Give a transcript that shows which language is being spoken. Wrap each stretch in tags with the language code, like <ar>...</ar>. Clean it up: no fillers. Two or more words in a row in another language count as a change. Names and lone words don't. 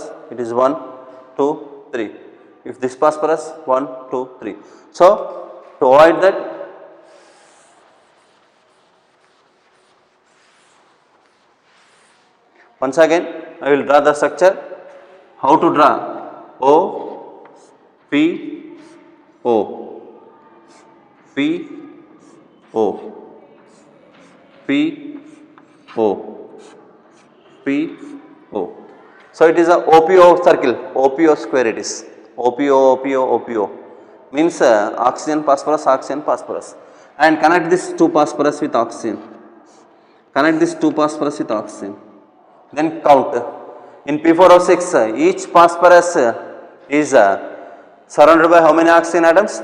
<en>It is 1, 2, 3. If this phosphorus 1, 2, 3. So to avoid that, once again I will draw the structure. How to draw? O, P, O, P, O, P, O, P, O. So it is a OPO circle, OPO square it is. OPO, OPO, OPO means oxygen, phosphorus, oxygen, phosphorus. And connect this 2 phosphorus with oxygen. Connect this 2 phosphorus with oxygen. Then count. In P4O6, each phosphorus is surrounded by how many oxygen atoms?</en>